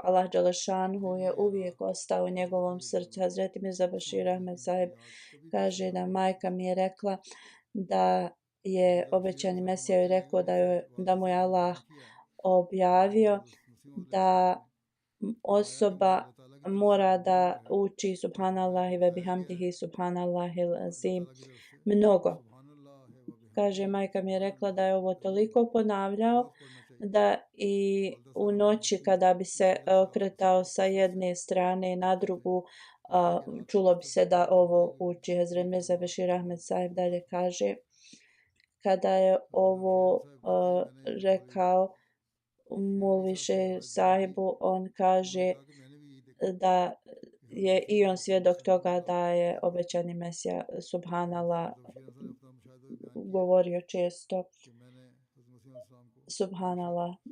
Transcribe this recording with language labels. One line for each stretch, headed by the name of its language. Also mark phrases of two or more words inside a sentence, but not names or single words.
Bosnian: Allah Đelešanuhu je uvijek ostao u njegovom srcu. Hazreti Mirza Bashir Ahmed Sahib kaže da majka mi je rekla da je obećani Mesija joj rekao da mu je Allah objavio da osoba mora da uči
Arabic: سبحان الله وبحمده سبحان الله العظيم
Bosnian: mnogo. Kaže, majka mi je rekla da je ovo toliko ponavljao da i u noći kada bi se okretao sa jedne strane na drugu, čulo bi se da ovo uči. Hazret Mirza Bashir Ahmed Sahib dalje kaže, kada je ovo rekao Mulviše sahibu, on kaže da je i on svjedok toga da je obećani Mesija Subhanallah govorio često Subhanallah.